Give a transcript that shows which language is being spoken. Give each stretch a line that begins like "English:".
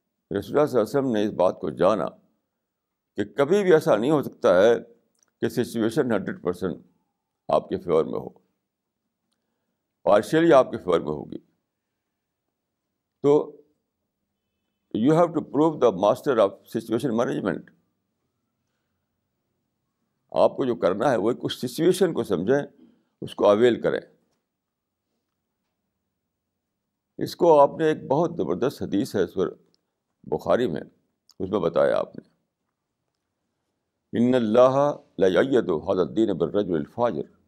Urdu: رسول اللہ صلی اللہ علیہ وسلم نے اس بات کو جانا کہ کبھی بھی ایسا نہیں ہو سکتا ہے کہ سچویشن 100% آپ کے فیور میں ہو، پارشلی آپ کے فیور میں ہوگی.
English: So you have to prove the master of situation management.
Urdu: آپ کو جو کرنا ہے وہ اس سچویشن کو سمجھیں، اس کو اویل کریں. اس کو آپ نے ایک بہت زبردست حدیث ہے اس پر بخاری میں، اس میں بتایا آپ نے،
Arabic: ان اللہ لا یؤید ھذا الدین بالرجل الفاجر.